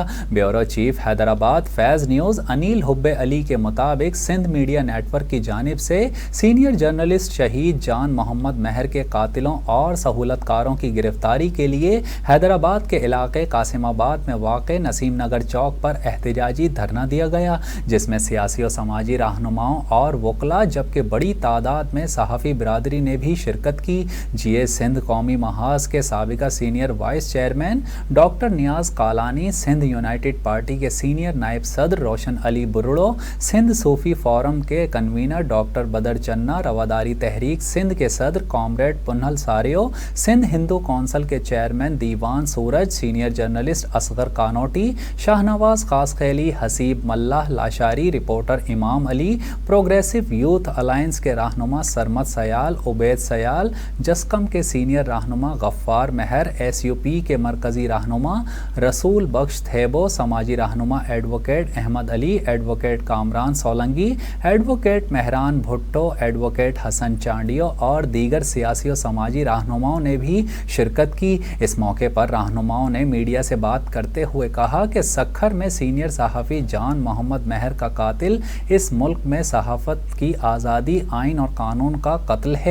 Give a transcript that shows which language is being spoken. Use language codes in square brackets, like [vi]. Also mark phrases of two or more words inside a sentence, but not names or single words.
[en] bureau chief [ur] حیدرآباد فیض نیوز انیل حبے علی کے مطابق سندھ میڈیا نیٹ ورک کی جانب سے [en] senior journalist [ur] شہید جان محمد مہر کے قاتلوں اور سہولت کاروں کی گرفتاری کے لیے حیدرآباد کے علاقے قاسم آباد میں واقع نسیم نگر چوک پر احتجاجی دھرنا دیا گیا، جس میں سیاسی اور سماجی رہنماؤں اور وکلا جبکہ بڑی تعداد میں صحافی برادری نے بھی شرکت کی. جیئے سندھ قومی محاذ کے سابقہ [en] senior vice chairman [ur] ڈاکٹر نیاز کالانی، سندھ یونائیٹڈ پارٹی کے سینئر نائب صدر روشن علی بُرڑو، سندھ صوفی فورم کے کنوینر ڈاکٹر بدر چنا، رواداری تحریک سندھ کے صدر کامریڈ پنہل ساریو، سندھ ہندو کونسل کے چیئرمین دیوان सूरज, [en] senior journalist [ur] اصغر کانوٹی، شاہنواز خاصخیلی، حسیب ملاح لاشاری، رپورٹر امام علی, پروگریسو یوتھ الائنس کے رہنما سرمد سیال، عبید سیال، جسقم کے سینئر رہنما غفار مہر، ایس یو پی کے مرکزی رہنما رسول بخش تھیبو، سماجی رہنما ایڈووکیٹ احمد علی، ایڈووکیٹ کامران سولنگی، ایڈووکیٹ مہران بھٹو، ایڈووکیٹ حسن چانڈیو اور دیگر سیاسی اور سماجی رہنماؤں نے بھی شرکت کی. اس موقع پر رہنماؤں نے میڈیا سے بات کرتے ہوئے کہا کہ سکھر میں سینئر صحافی جان محمد مہر کا قاتل اس ملک میں صحافت کی آزادی، آئین اور قانون کا قتل ہے.